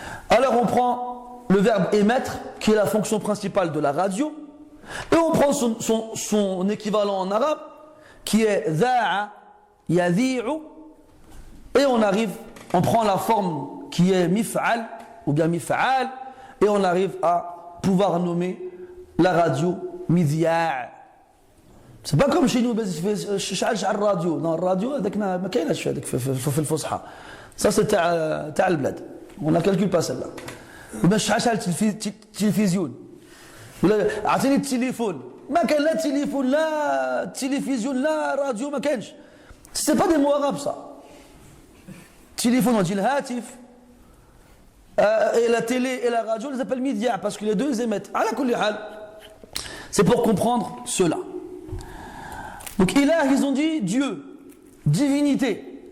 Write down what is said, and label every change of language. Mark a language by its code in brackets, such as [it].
[fr] Alors on prend le verbe émettre, qui est la fonction principale de la radio, et on prend son équivalent en arabe, qui est za'a, yadhi'u, et on prend la forme qui est mif'al, ou bien mif'al, et on arrive à pouvoir nommer la radio midhi'a. C'est pas comme chez nous, [ar] شعل radio. Non, radio, ما كاينش هذيك في الفصحى. [fr] Ça c'est [ar] تاع البلاد. [fr] On ne calcule pas celle-là. [ar] وما شعل التلفزيون. ولا اعطيني التليفون. ما كان لا تليفون لا تلفزيون لا راديو ما كانش. [fr] C'est pas des mots arabes ça. Téléphone on dit le hatif. Et la télé et la radio, on les appelle midya parce que les deux ils émettent. [ar] Ala kulli hal. [fr] C'est pour comprendre cela. Donc ilah, ils ont dit Dieu, divinité.